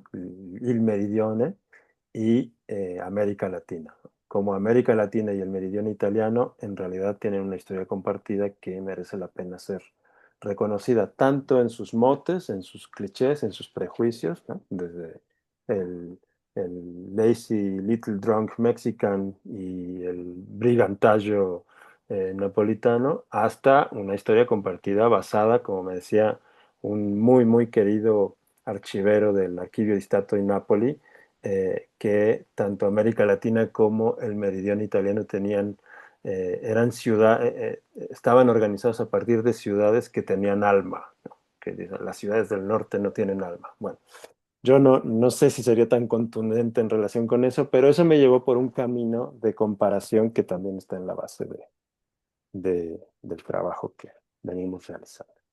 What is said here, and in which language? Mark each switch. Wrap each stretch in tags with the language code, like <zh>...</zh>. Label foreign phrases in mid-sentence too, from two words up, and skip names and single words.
<it>Il Meridione,</it> <es>y América Latina. Como América Latina y el meridiano italiano en realidad tienen una historia compartida que merece la pena ser reconocida tanto en sus motes, en sus clichés, en sus prejuicios, ¿no? Desde el, el</es> <en>lazy little drunk Mexican</en> <es>y el brigantajo napolitano, hasta una historia compartida basada, como me decía, un muy, muy querido archivero del Archivio di Stato in Napoli, que tanto América Latina como el meridiano italiano tenían, eran estaban organizados a partir de ciudades que tenían alma, ¿no? Que dicen, las ciudades del norte no tienen alma. Bueno, yo no sé si sería tan contundente en relación con eso, pero eso me llevó por un camino de comparación que también está en la base del trabajo que venimos realizando.</es>